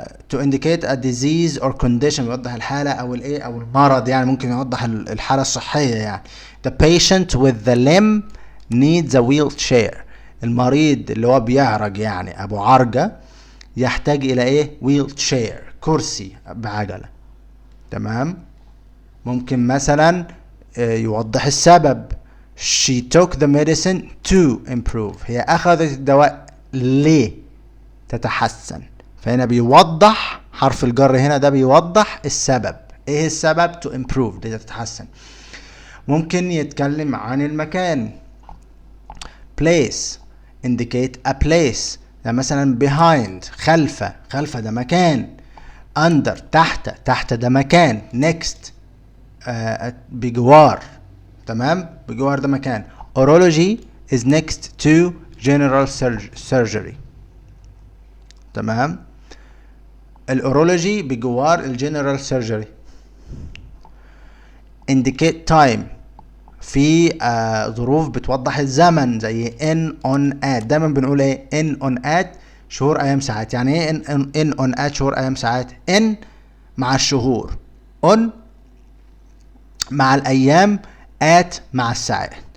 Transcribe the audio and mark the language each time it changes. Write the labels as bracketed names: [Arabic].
[English] to indicate a disease or condition [Arabic] يوضح الحالة أو أو المرض، يعني ممكن يوضح الحالة الصحية. يعني [English] the patient with the limb needs a wheelchair، [Arabic] المريض اللي هو بيعرج يعني أبو عرجة يحتاج إلى wheelchair، كرسي بعجلة. تمام. ممكن مثلا يوضح السبب. [English] she took the medicine to improve، [Arabic] هي أخذت الدواء ليه تتحسن. فهنا بيوضح حرف الجر هنا، ده بيوضح السبب. ايه السبب؟ [English] to improve، [Arabic] لتتحسن. ممكن يتكلم عن المكان. [English] place indicate a place، [Arabic] ده مثلا behind خلف ده مكان. under تحت ده مكان. next بجوار. تمام. بجوار ده مكان. [English] urology is next to general surgery. [Arabic] تمام. الأورولوجي بجوار الجنرال سيرجري. indicate time في ظروف بتوضح الزمن، زي in on at. دايما بنقول in on at شهور أيام ساعات. يعني ايه in on at شهور أيام ساعات؟ in مع الشهور، on مع الأيام، at مع الساعات.